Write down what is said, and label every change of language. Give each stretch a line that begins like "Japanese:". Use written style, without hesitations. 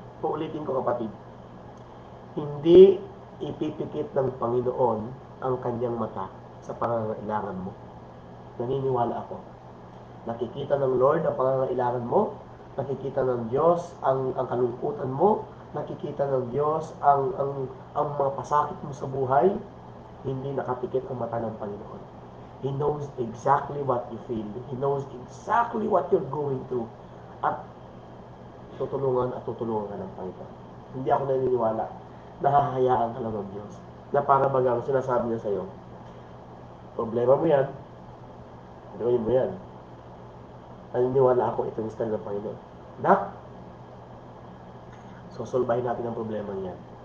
Filipino: Uulitin ko kapatid, hindi ipipikit ng Panginoon ang kanyang mata sa pangangailangan mo. Naniniwala ako. Nakikita ng Lord ang pangangailangan mo, nakikita ng Diyos ang kalungkutan mo, nakikita ng Diyos ang mga pasakit mo sa buhay, hindi nakapikit ang mata ng Panginoon.
English: He knows exactly what you feel. He knows exactly what you're going through.
Filipino: At tutulungan ka ng Panginoon. Hindi ako naniniwala. Nahahayaan ka lang ng Diyos. Na para bagang sinasabi niya sa'yo, problema mo yan, gawin mo yan. Naniniwala ako ito yung style ng Panginoon. Nak, sosolbahin natin ang problema niyan.